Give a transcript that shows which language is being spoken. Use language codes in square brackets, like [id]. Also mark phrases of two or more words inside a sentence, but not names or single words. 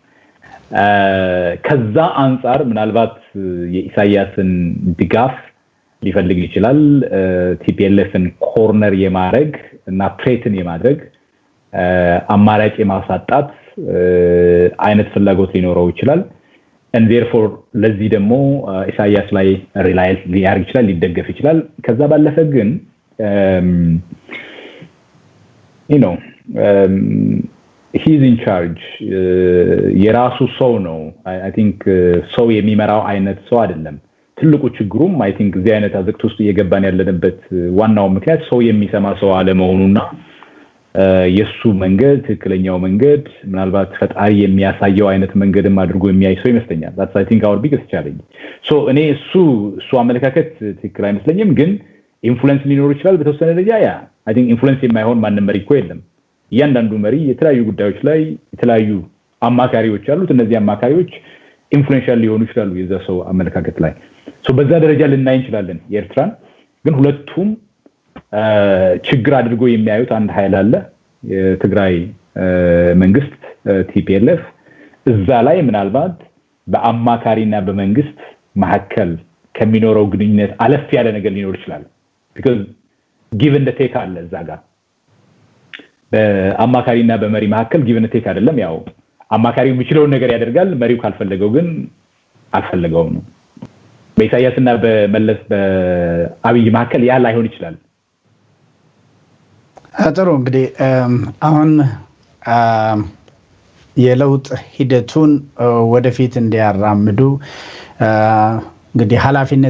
[am] ከዛ አንፃር ምናልባት የኢሳያስን ድጋፍ ሊፈልግ ይችላል ቲፒኤልኤፍን ኮርነር የማድረግ እና ትሬትን የማድረግ አማራጭ የማሳጣት አይነት ፍላጎት ሊኖረው ይችላል [en] and therefore [am] ለዚህ ደግሞ ኢሳያስ ላይ ሪላይ ሊያርግ ይችላል ሊደገፍ ይችላል ከዛ ባለፈ ግን he's [en] in charge [am] የራሱ ሰው ነው [en] I think [am] ሰው የሚመራው አይነት ሰው አይደለም ትልቁ ችግሩም [en] I think [am] እዚህ አይነት አዘቅት ውስጥ እየገባን ያለንበት ዋናው ምክንያት ሰው የሚሰማ ሰው አለመሆኑና የሱ መንገድ ትክክለኛው መንገድ ምናልባት ፈጣሪ የሚያሳየው አይነት መንገድም አድርጎ የሚያይ ሰው ይመስለኛል [en] that's I think our biggest challenge so [am] እኔ እሱ አመለካከት ትክክል አይመስለኝም ግን ኢንፍሉዌንስ ሊኖር ይችላል በተወሰነ ደረጃ [en] I think [am] ኢንፍሉዌንስ የማይሆን ማንም መሪ እኮ የለም እያንዳንዱ መሪ የተለያዩ ጉዳዮች ላይ የተለያዩ አማካሪዎች አሉት እነዚህ አማካሪዎች ኢንፍሉዌንሻል ሊሆኑ ይችላሉ የዛ ሰው አመለካከት ላይ so በዛ ደረጃ ልናይ እንችላለን የኤርትራን ግን ሁለቱም ችግር አድርጎ የሚያዩት አንድ ኃይል አለ የትግራይ መንግስት ቲፒኤልኤፍ እዛ ላይ ምናልባት በአማካሪና በመንግስት መሐከል ከሚኖረው ግንኙነት አለፍ ያለ ነገር ሊኖር ይችላል [en] because given the take [am] አለ እዛ ጋር በአማካሪና በመሪ መሐከል [en] given the take [am] አይደለም ያው አማካሪው የሚችለው ነገር ያደርጋል መሪው ካልፈለገው ግን አልፈለገውም ነው በኢሳያስና በመለስ በአብይ መሐከል ያ ላይሆን ይችላል ጥሩ እንግዲህ አሁን የለውጥ ሂደቱን ወደፊት እንዲያራምዱ እንግዲህ ኃላፊነት